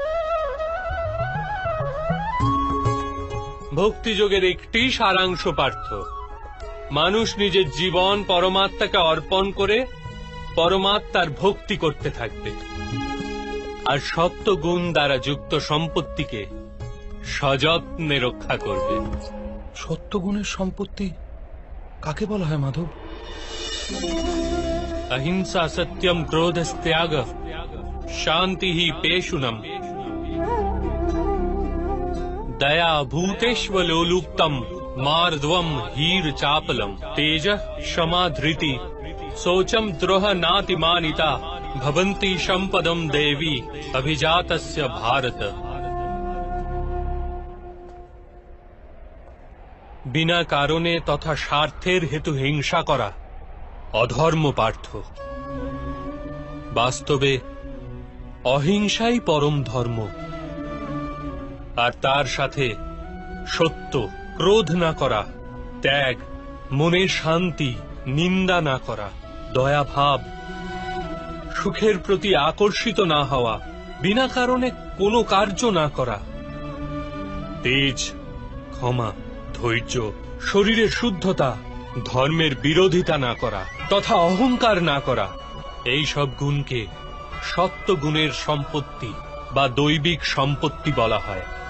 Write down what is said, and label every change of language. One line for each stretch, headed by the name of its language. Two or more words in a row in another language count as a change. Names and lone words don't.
Bangla: ভক্তিযোগের একটি সারাংশ পার্থ, মানুষ নিজের জীবন পরমাত্মাকে অর্পণ করে পরমাত্মার ভক্তি করতে থাকবে, আর সপ্তগুণ দ্বারা যুক্ত সম্পত্তিকে সযত্নে রক্ষা করবে। সত্যগুণের সম্পত্তি কাকে বলা হয় মাধব?
Sanskrit: अहिंसा सत्यम क्रोधस्त्याग शांति ही पेशुनम दया भूतेष्वलोलुप्तम मार्दवम हीर चापलम तेज क्षमा धृति शोचम द्रोह नातिमानिता भवन्ति संपदम देवी अभिजातस्य भारत।
Bangla: বিনা কারণে তথা স্বার্থের হেতু হিংসা করা অধর্ম পার্থ। বাস্তবে অহিংসাই পরম ধর্ম, আর তার সাথে সত্য, ক্রোধ না করা, ত্যাগ, মনের শান্তি, নিন্দা না করা, দয়া ভাব, সুখের প্রতি আকর্ষিত না হওয়া, বিনা কারণে কোনো কার্য না করা, তেজ, ক্ষমা, ধৈর্য, শরীরের শুদ্ধতা, ধর্মের বিরোধিতা না করা তথা অহংকার না করা, এই সব গুণকে সত্য গুণের সম্পত্তি বা দৈবিক সম্পত্তি বলা হয়।